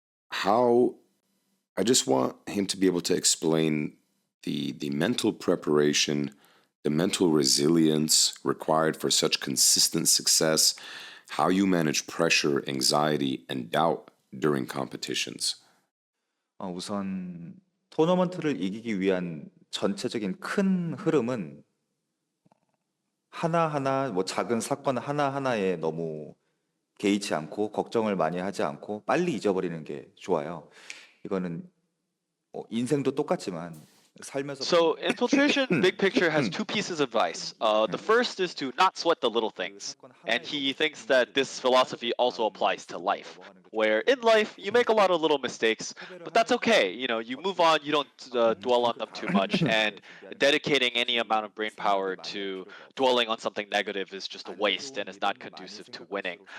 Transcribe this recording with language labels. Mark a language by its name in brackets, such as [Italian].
[English] How I just want him to be able to explain the mental preparation, the mental resilience required for such consistent success, how you manage pressure, anxiety, and doubt during competitions. [Korean] 우선 토너먼트를 이기기 위한 전체적인 큰 흐름은 하나하나 뭐 작은 사건 하나하나에 너무 개의치 않고 걱정을 많이 하지 않고 빨리 잊어버리는 게 좋아요. 이거는 인생도 똑같지만 살면서 [English] So, Infiltration, big picture, has two pieces of advice. The first is to not sweat the little things. And he thinks that this philosophy also applies to life, where in life, you make a lot of little mistakes, but that's okay. You know, you move on, you don't dwell on them too much, and dedicating any amount of brain power to dwelling on something negative is just a waste and is not conducive to winning.